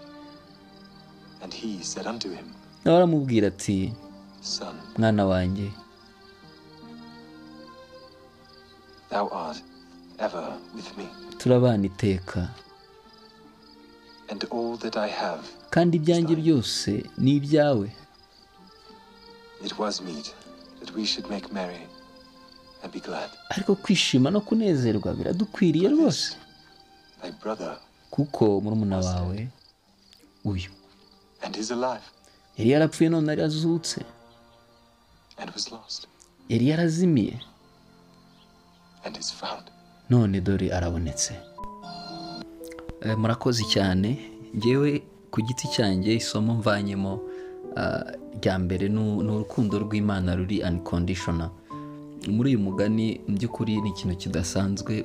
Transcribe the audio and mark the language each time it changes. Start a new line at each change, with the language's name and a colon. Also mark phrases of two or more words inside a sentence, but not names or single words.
Kinyarwanda: Nawe aramubwira ati, mwana wanjye, turabana iteka, kandi ibyanjye byose ni ibyawe.
English: It was meet that we should make merry and be glad.
Kinyarwanda: ariko kwishima no kunezerwa biradukwiriye rwose,
English: Thy brother
Kinyarwanda: kuko murumuna wawe uyu
English: and is alive
Kinyarwanda: yari yarapfuye none arazutse,
English: and was lost
Kinyarwanda: yari yarazimiye
English: and is found.
Kinyarwanda: none dore arabonetse. Murakoze cyane. Ngewe ku giti cyanjye isomo mvanyemo rya mbere n'urukundo rw'Imana ruri unconditional. Muri uyu mugani mu by'ukuri ni ikintu kidasanzwe.